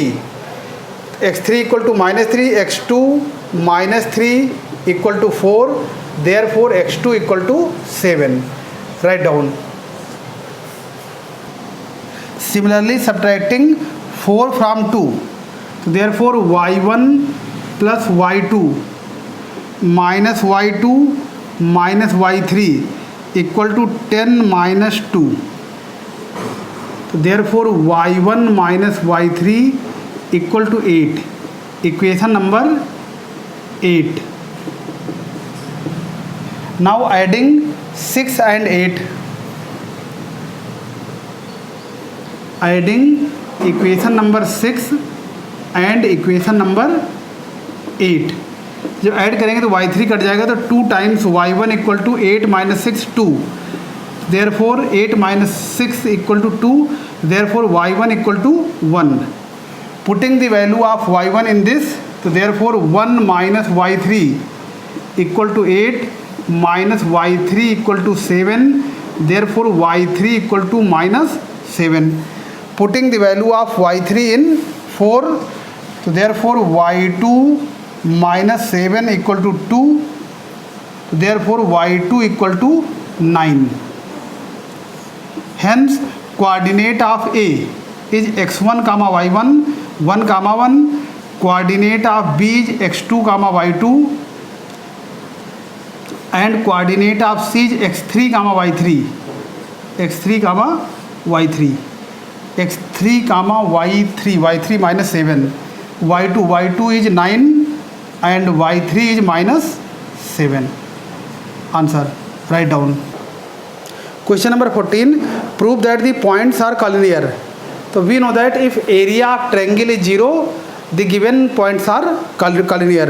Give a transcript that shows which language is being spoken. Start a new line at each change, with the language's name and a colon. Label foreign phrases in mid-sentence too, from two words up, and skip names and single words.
English: x3 equal to -3, x2 -3 equal to 4, therefore x2 equal to 7. Write down. Similarly, subtracting 4 from 2, so therefore y1 plus y2 minus y2 minus y3 equal to 10 minus 2. So therefore y1 minus y3 equal to 8. Equation number 8. Now adding 6 and 8. Adding equation number 6 and equation number 8.
Hindi: जब ऐड करेंगे तो
English: y3
Hindi: कट जाएगा, तो
English: 2 times y1 equal to 8 minus 6 2, therefore 8 minus 6 equal to 2, therefore y1 equal to 1. putting the value of y1 in this, तो therefore 1 minus y3 equal to 8 minus y3 equal to 7, therefore y3 equal to minus 7. putting the value of y3 in 4, तो therefore y2 minus 7 equal to 2, therefore y2 equal to 9. Hence coordinate of A is x1 comma y1 1 comma 1, coordinate of B is x2 comma y2, and coordinate of C is x3 comma y3, x3 comma y3, x3 comma y3 minus 7, y2 is 9 and y3 is minus 7. Answer, write down. Question number 14, prove that the points are collinear. So we know that if area of triangle is 0, the given points are collinear.